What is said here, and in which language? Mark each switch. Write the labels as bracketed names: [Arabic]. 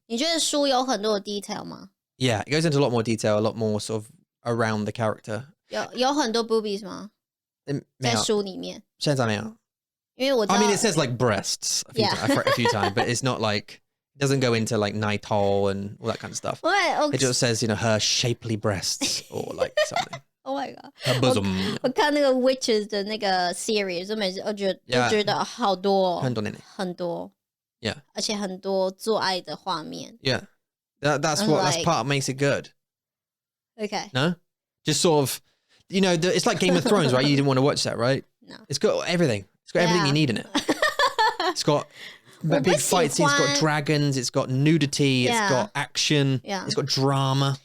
[Chinese] 你觉得书有很多的 detail 吗？ [English] Yeah, it goes into a lot more detail, a lot more sort of around the character. [Chinese] 有很多 boobies 吗？在书里面？现在没有。因为我知道 [English] I mean, it says like breasts a few times, but it's not like it doesn't go into like Naitol and all that kind of stuff. It just says, her shapely breasts or like something. Oh my god! Her bosom. [Chinese] 我看那个 Witches 的那个 series， 就每次都觉得好多，很多。 [English] Yeah. [Chinese] 而且很多做爱的画面。 [English] Yeah. That's part makes it good. Okay. No? Just sort of, it's like Game of Thrones, right? You didn't want to watch that, right? No. It's got everything. It's got everything you need in it. It's got big fight scenes, it's got dragons, it's got nudity, it's got action, it's got drama.